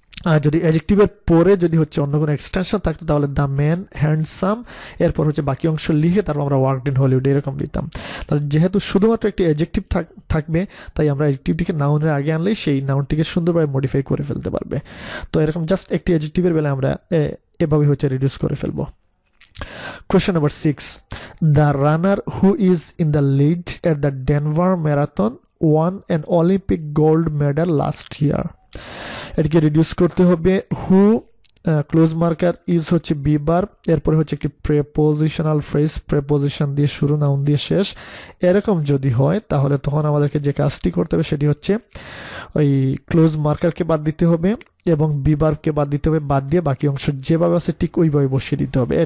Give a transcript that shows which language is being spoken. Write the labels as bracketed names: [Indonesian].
[Bangla] আর যদি অ্যাডজেক্টিভের পরে যদি হচ্ছে অন্য কোনো এক্সটেনশন থাকতো তাহলে [English] the man handsome [Bangla] এরপর হচ্ছে বাকি অংশ লিখে তারপর আমরা [English] worked in Hollywood [Bangla] এরকম দিতাম। তাহলে যেহেতু শুধুমাত্র একটি অ্যাডজেক্টিভ থাকবে তাই আমরা অ্যাডজেক্টিভটিকে নাউনের আগে আনলেই সেই নাউনটিকে সুন্দরভাবে মডিফাই করে ফেলতে পারবে। তো এরকম জাস্ট একটি অ্যাডজেক্টিভের বেলায় আমরা এভাবে হচ্ছে রিডিউস করে ফেলবো। [English] Question number 6. The runner who is in the lead at the Denver Marathon won an Olympic gold medal last year. [Bangla] এটিকে রিডিউস করতে হবে, হু ক্লোজ মার্কার, ইজ হচ্ছে বি ভার্ব, এরপরে হচ্ছে একটি প্রেপোজিশনাল ফ্রেজ, প্রেপোজিশন দিয়ে শুরু নাউন দিয়ে শেষ, এরকম যদি হয় তাহলে তখন আমাদেরকে যে কাজটি করতে হবে সেটি হচ্ছে ওই ক্লোজ মার্কারকে বাদ দিতে হবে এবং বি ভার্বকে বাদ দিতে হবে, বাদ দিয়ে বাকি অংশ যেভাবে আছে ঠিক ওইভাবে বসিয়ে দিতে হবে।